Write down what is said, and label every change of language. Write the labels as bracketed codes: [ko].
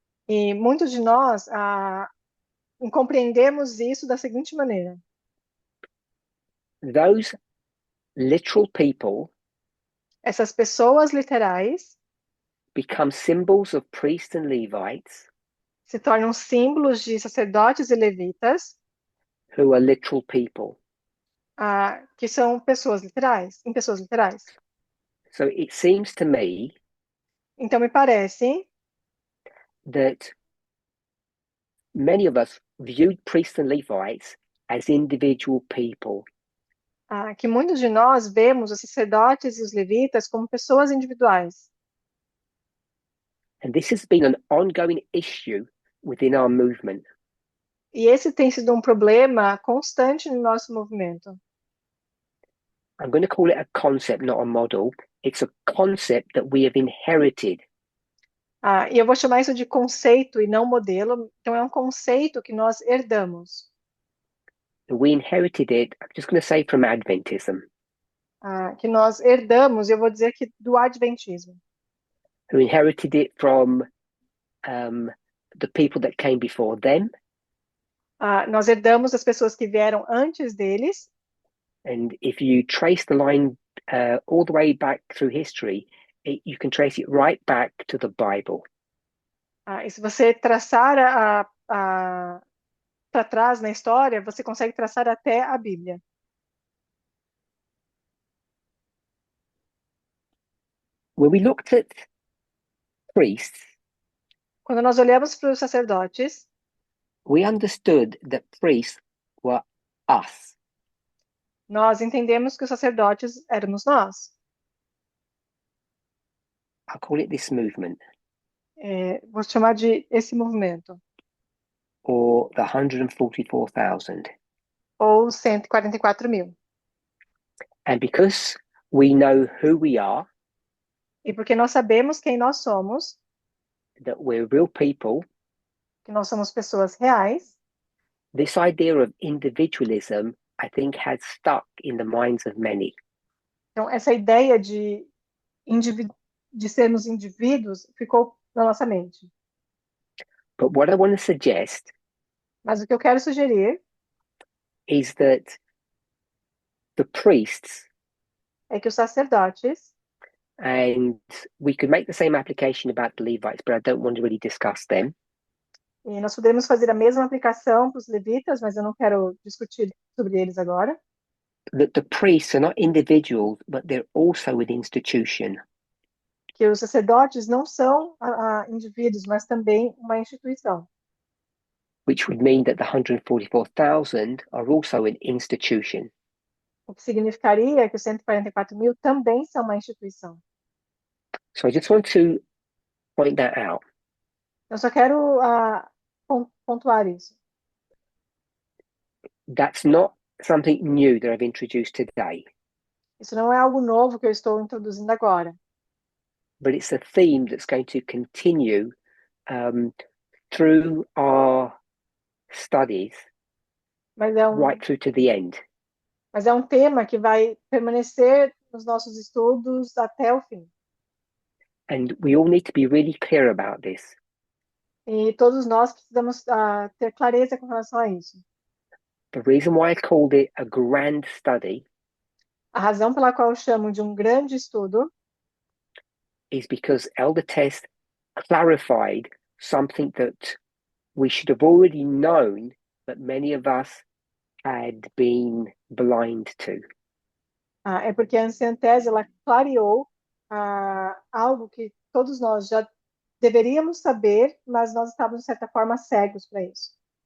[pt] e muitos de nós compreendemos isso da seguinte maneira: [en] Those literal people [pt] essas pessoas literais [en] become symbols of priests and Levites [pt] se tornam símbolos de sacerdotes e levitas, [en] who are literal people. [pt] que são pessoas literais, em pessoas literais. [en] So it seems to me [pt] Então, me parece [en] that many of us viewed priests and Levites as individual people. [pt] Que muitos de nós vemos os sacerdotes e os levitas como pessoas individuais. [en] And this has been an ongoing issue within our movement. [pt] E esse tem sido um problema constante no nosso movimento. [en] I'm going to call it a concept, not a model. It's a concept that we have inherited. [pt] E eu vou chamar isso de conceito e não modelo. Então, é um conceito que nós herdamos. [en] We inherited it, I'm just going to say, from Adventism, [pt] Que nós herdamos, eu vou dizer que do Adventismo. [en] who inherited it from the people that came before them. [pt] Nós herdamos das pessoas que vieram antes deles. [en] And if you trace the line all the way back through history, you can trace it right back to the Bible. [pt] E se você traçar para trás na história, você consegue traçar até a Bíblia. [en] When we looked at priests, [pt] Quando nós olhamos para os sacerdotes, [en] we understood that priests were us. [pt] nós entendemos que os sacerdotes éramos nós. [en] I'll call it this movement, [pt] Vou chamar de esse movimento, [en] or the 144,000. [pt] ou 144 mil. [en] And because we know who we are, [pt] E porque nós sabemos quem nós somos, [en] that we're real people, [pt] que nós somos pessoas reais, [en] this idea of individualism, I think, has stuck in the minds of many. [pt] então essa ideia de sermos indivíduos ficou na nossa mente. [en] But what I want to suggest [pt] Mas o que eu quero sugerir [en] is that the priests, [pt] é que os sacerdotes, [en] and we could make the same application about the Levites, but I don't want to really discuss them. [pt] e nós podemos fazer a mesma aplicação para os levitas, mas eu não quero discutir sobre eles agora. [en] That the priests are not individuals, but they're also an institution. [pt] Que os sacerdotes não são indivíduos, mas também uma instituição. [en] Which would mean that the 144,000 are also an institution. [pt] O que significaria que os 144 mil também são uma instituição. [en] So I just want to point that out. [pt] Eu só quero pontuar isso. [en] That's not something new that I've introduced today, [pt] Isso não é algo novo que eu estou introduzindo agora, [en] but it's a theme that's going to continue through our studies [pt] mas [en] right through to the end. [pt] mas é um tema que vai permanecer nos nossos estudos até o fim. [en] And we all need to be really clear about this. [pt] E todos nós precisamos ter clareza com relação a isso. [en] The reason why I called it a grand study [pt] A razão pela qual eu chamo de um grande estudo [en] is because Elder Tess clarified something that we should have already known, but many of us had been blind to. [pt] é porque a anciã Tese, ela clareou algo que todos nós já deveríamos saber, mas nós estávamos, de certa forma, cegos para isso.